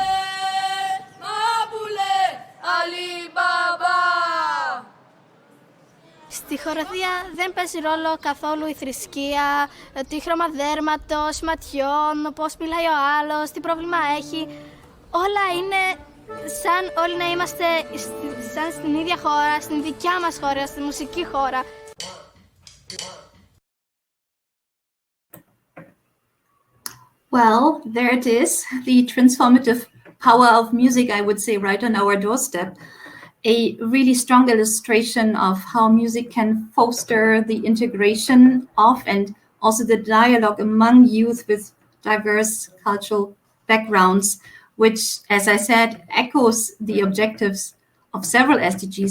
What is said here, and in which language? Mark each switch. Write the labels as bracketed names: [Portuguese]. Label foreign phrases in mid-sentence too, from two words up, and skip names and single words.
[Greek] Στη χοροδία δεν παίζει ρόλο καθόλου η θρησκεία, τι χρώμα δέρματος, ματιών, πώς μιλάει ο άλλος, τι πρόβλημα έχει. Όλα είναι σαν όλοι να είμαστε σαν στην ίδια χώρα, στην δικιά μας χώρα, στη μουσική χώρα. [English] Well, there it is, the transformative power of music, I would say, right on our doorstep. A really strong illustration of how music can foster the integration of and also the dialogue among youth with diverse cultural backgrounds, which, as I said, echoes the objectives of several SDGs.